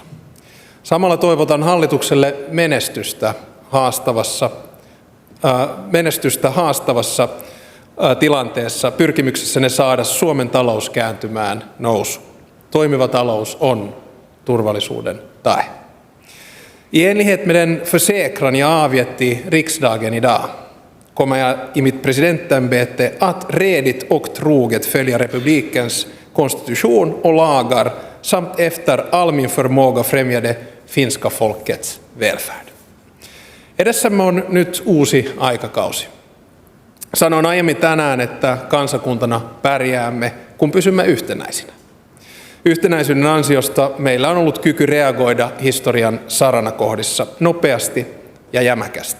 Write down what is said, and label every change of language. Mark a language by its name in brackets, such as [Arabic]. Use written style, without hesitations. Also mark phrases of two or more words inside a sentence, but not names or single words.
[Finnish] Samalla toivotan hallitukselle menestystä haastavassa tilanteessa pyrkimyksessänne saada Suomen talous kääntymään nousuun. Toimiva talous on turvallisuuden tae. [Swedish] I enlighet med den försäkran jag avgett i riksdagen idag kommer jag i mitt presidentämbete att redigt och troget följa republikens konstitution och lagar samt efter all min förmåga främja det finska folkets välfärd. [Finnish] Edessämme on nyt uusi aikakausi. Sanoin aiemmin tänään, että kansakuntana pärjäämme, kun pysymme yhtenäisinä. Yhtenäisyyden ansiosta meillä on ollut kyky reagoida historian saranakohdissa nopeasti ja jämäkästi.